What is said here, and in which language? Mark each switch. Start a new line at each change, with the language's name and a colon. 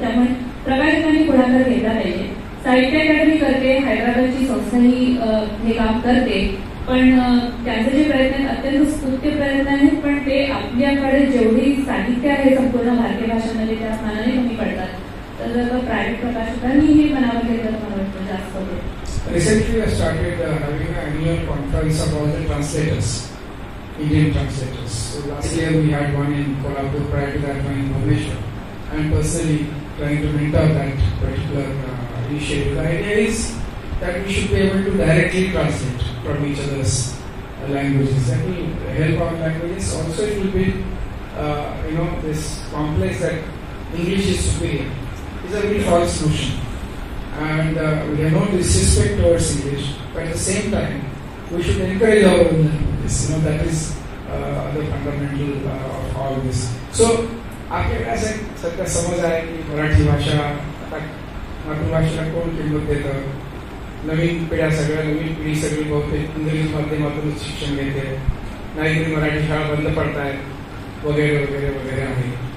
Marathi: त्यामुळे प्रकाशकांनी पुढाकार घेतला पाहिजे. साहित्य अकादमी करते, हैदराबादची संस्थाही हे काम करते, पण त्यांचे जे प्रयत्न आहेत अत्यंत स्तुत्य प्रयत्न आहेत, पण ते आपल्याकडे जेवढी साहित्य आहे संपूर्ण भारतीय भाषांमध्ये त्या मानाने कमी पडतात. तर जर प्रायव्हेट प्रकाशकांनी हे मनावर घेतलं तर मला वाटतं जास्त होते.
English: Recently I started having an annual conference of all the translators, Indian translators. So last year we had one in Kolhapur, prior to that one in Bhubaneswar. I am personally trying to mentor that particular initiative. The idea is that we should be able to directly translate from each other's languages. That will help our languages. Also it will build, this complex that English is superior. It's a very false notion. And we have no disrespect towards English, but at the same time, we should encourage our own languages. That is the fundamental of all this.
Marathi: So, आपल्याकडे असं सध्या समज आहे की मराठी भाषा आता मातृभाषेला कोण किंमत देतं, नवीन पिढ्या सगळ्या नवीन पिढी सगळी बहुतेक इंग्रजी माध्यमातूनच शिक्षण घेते, नाहीतरी मराठी शाळा बंद पडतायत वगैरे वगैरे वगैरे आहे.